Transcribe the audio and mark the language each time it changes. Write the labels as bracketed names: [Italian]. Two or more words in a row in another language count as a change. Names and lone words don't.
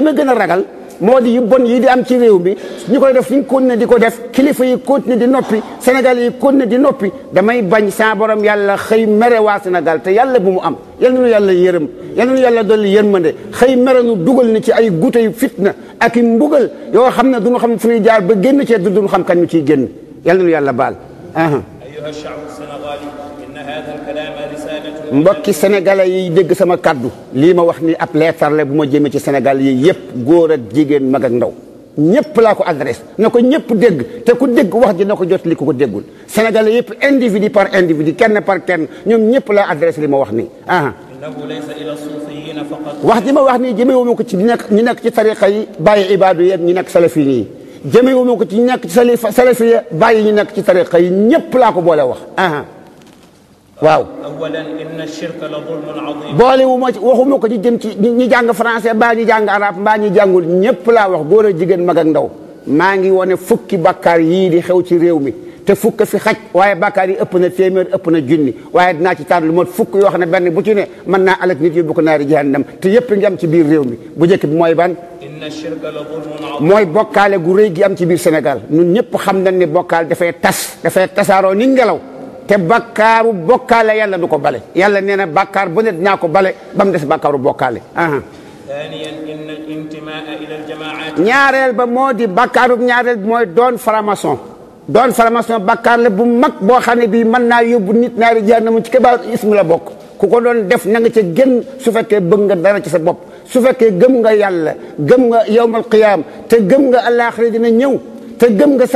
[Wolof] ma gën a ragal moo di yu bon yi di am ci réew mi ñu koy def ñu continuer di ko def kilifa yi continuer di noppi sénégalais yi continuer di noppi damay bañ sa borom yàlla xëy mere waa Sénégal te yàlla bu mu am yal na nu yàlla yërëm yal na nu yàlla dolli yërmande xëy mere nu dugal ni ci ay gute yu fitna ak i mbugal yoo xam ne duñu xam fu ñuy jaar ba génn cee duñu xam kan ñu ciy génn yal na nu yàlla baal [Arabic] أيها الشعب السنغالي إن هذا الكلام رسالة [Wolof] mbokki sénégalais yi dégg sama kaddu lii ma wax ni ab leetar la bu ma jëmee ci Sénégal yi yëpp góor ak jigéen mag ak ndaw ñëpp laa ko adresse na ko ñëpp dégg te ku dégg wax ji na ko jot li ko déggul sénégalais yëpp [French] individu par individu [Wolof] kenn par kenn ñoom ñëpp laa adresse li ma wax nii [Arabic] إنه ليس إلى الصوفيين فقط [Wolof] wax ji ma wax nii jëmewuma ko ci ñi nekk ci tariqa yi bàyyi ibaadu yeeg ñi nekk salafi yi jëmewuma ko ci ñi nekk ci salafi yi bàyyi ñi nekk ci tariqa yi ñëpp laa ko boole wax waaw [Arabic] أولا إن الشرك لظلم عظيم [Wolof] boolewuma ci waxuma ko ci jëm ci ñi jàng français mbaa ñi jàng arabe mbaa ñi jàngul ñëpp laa wax góor a jigéen mag ak ndaw maa ngi wane fukki bakkaar yii di xew ci réew mi te fukk fi xaj waaye bakkaar yi ëpp na téeméer ëpp na junni waaye dinaa ci tànn lu mot fukk yoo xam ne benn bu ci ne mën naa alak nit yóbbu ko naari jahannam te yëpp ngi am ci biir réew mi bu njëkk bi mooy ban [Arabic] إن الشرك لظلم عظيم [Wolof] mooy bokkaale gu rëy gi am ci biir Sénégal ñun ñëpp xam nañ ne bokkaale dafay tasaaroo ni ngelaw te bakkaaru bokkaale yàlla du ko bale yàlla nee na bakkaar bu ne dinaa ko bale ba mu des bakkaaru bokkaale [Arabic] ثانيا إن الانتماء إلى الجماعات [Wolof] ñaareel ba moo di bakkaaru ñaareel bi mooy doon franc-maçon doon franc-maçon bakkaar la bu mag boo xam ne bii mën naa yóbbu nit naari jahannam ci kebaar ismu la bokk ku ko doon def na nga ca génn su fekkee bëgg nga dara ci sa bopp su fekkee gëm nga yàlla gëm nga yawmal qiyaam te gëm nga àllaaxira dina ñëw te gëm nga